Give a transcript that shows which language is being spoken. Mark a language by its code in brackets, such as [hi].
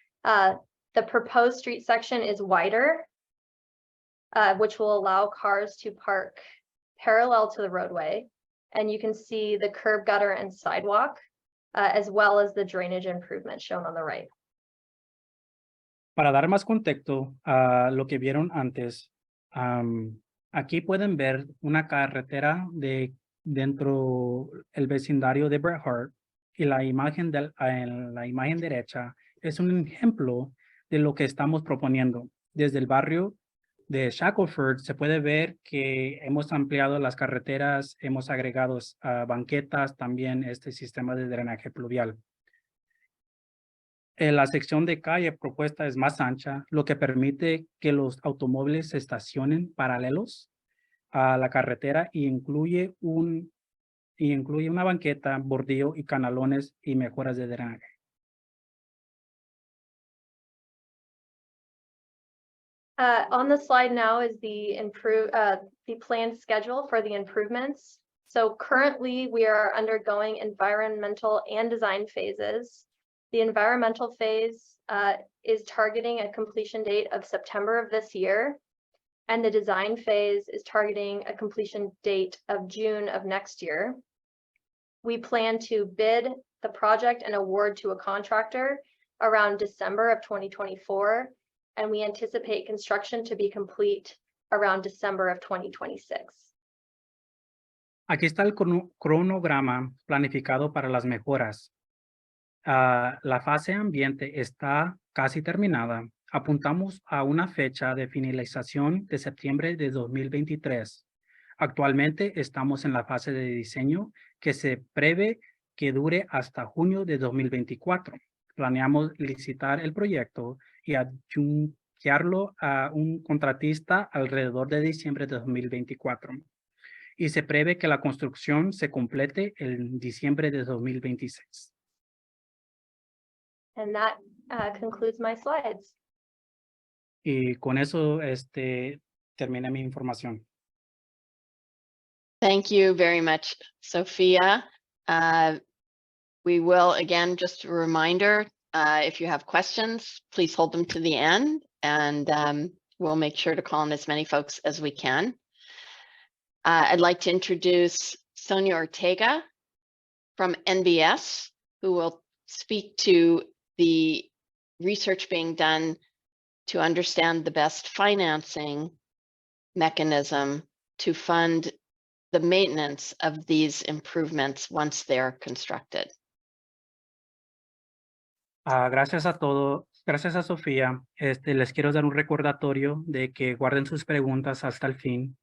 [en] The proposed street section is wider, which will allow cars to park parallel to the roadway. And you can see the curb, gutter, and sidewalk, as well as the drainage improvement shown on the right. [es] Para dar más contexto a lo que vieron antes, aquí pueden ver una carretera dentro del vecindario de Bret Harte, y la imagen en la imagen derecha es un ejemplo de lo que estamos proponiendo. Desde el barrio de Shackelford se puede ver que hemos ampliado las carreteras, hemos agregado banquetas, también este sistema de drenaje pluvial. La sección de calle propuesta es más ancha, lo que permite que los automóviles se estacionen paralelos a la carretera y incluye una banqueta, bordillo y canalones y mejoras de drenaje. [en] On the slide now is the planned schedule for the improvements. So currently we are undergoing environmental and design phases. The environmental phase is targeting a completion date of September of this year, and the design phase is targeting a completion date of June of next year. We plan to bid the project and award to a contractor around December of 2024, and we anticipate construction to be complete around December of 2026. [es] Aquí está el cronograma planificado para las mejoras. La fase ambiente está casi terminada. Apuntamos a una fecha de finalización de septiembre de 2023. Actualmente estamos en la fase de diseño que se prevé que dure hasta junio de 2024. Planeamos licitar el proyecto y adjuntarlo a un contratista alrededor de diciembre de 2024. Y se prevé que la construcción se complete en diciembre de 2026. [en] And that concludes my slides. [es] Y con eso termina mi información. [en] Thank you very much, Sophia. We will, again, just a reminder, if you have questions, please hold them to the end, and we'll make sure to call on as many folks as we can. I'd like to introduce Sonia Ortega from NBS, who will speak to the research being done to understand the best financing mechanism to fund the maintenance of these improvements once they're constructed. [es] Gracias a todos. Gracias a Sofía. Les quiero dar un recordatorio de que guarden sus preguntas hasta el fin.